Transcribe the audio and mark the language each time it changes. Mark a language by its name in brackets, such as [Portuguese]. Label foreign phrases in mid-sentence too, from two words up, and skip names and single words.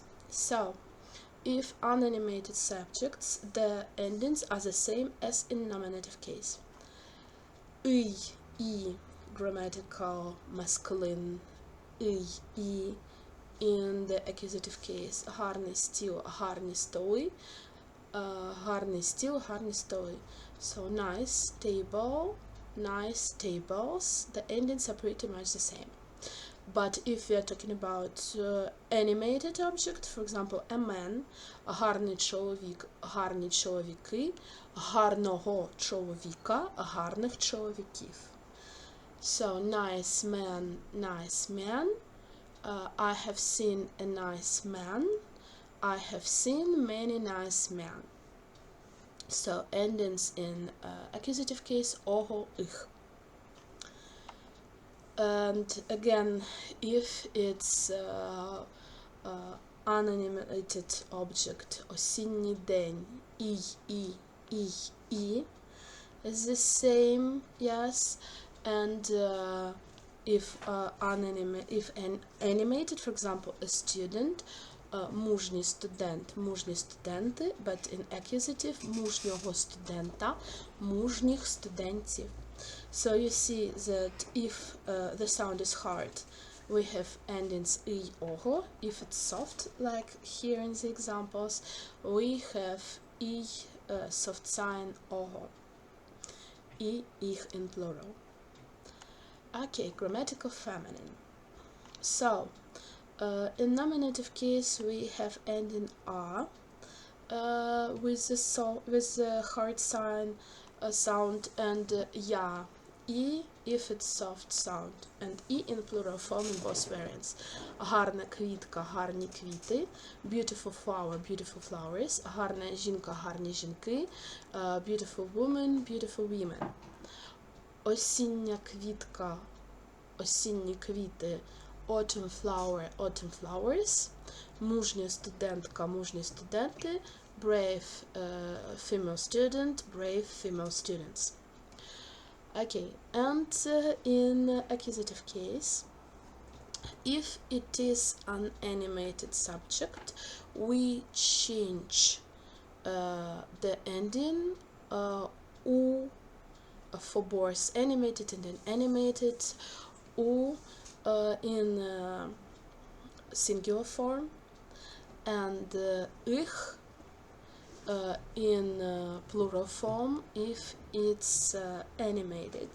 [English] So if unanimated subjects, the endings are the same as in nominative case. I, grammatical masculine і. In the accusative case, [Ukrainian] гарний стіл, гарні столи, гарний стіл, гарні столи. [English] So nice table, nice tables. The endings are pretty much the same. But if we are talking about animated object, for example, a man, [Ukrainian] гарний чоловік, гарні чоловіки, гарного чоловіка, гарних чоловіків. [English] So nice man, nice man. I have seen a nice man. I have seen many nice men. So endings in accusative case, [Ukrainian] ого, их. [English] And again, if it's unanimated object, [Ukrainian] осінній день, [English] і is the same, yes. And if animated, for example, a student, [Ukrainian] мужній студент, мужні студенти, [English] but in accusative, [Ukrainian] мужнього студента, мужніх студентів. [English] So you see that if the sound is hard, we have endings i, ого. If it's soft, like here in the examples, we have i, soft sign, ого. I, ich in plural. Okay, grammatical feminine. So, in nominative case, we have ending a with the hard sign sound, and ya, i if it's soft sound, and i in plural form in both variants. [Ukrainian] Гарна квітка, гарні квіти. [English] Beautiful flower, beautiful flowers. [Ukrainian] Гарна жінка, гарні жінки. [English] Beautiful woman, beautiful women. [Ukrainian] Осіння квітка, осінні квіти, [English] autumn flower, autumn flowers, [Ukrainian] мужня студентка, мужні студенти, [English] brave female student, brave female students. Okay, and in accusative case, if it is an animated subject, we change the ending u for both animated and inanimated, u in singular form, and ich in plural form if it's animated.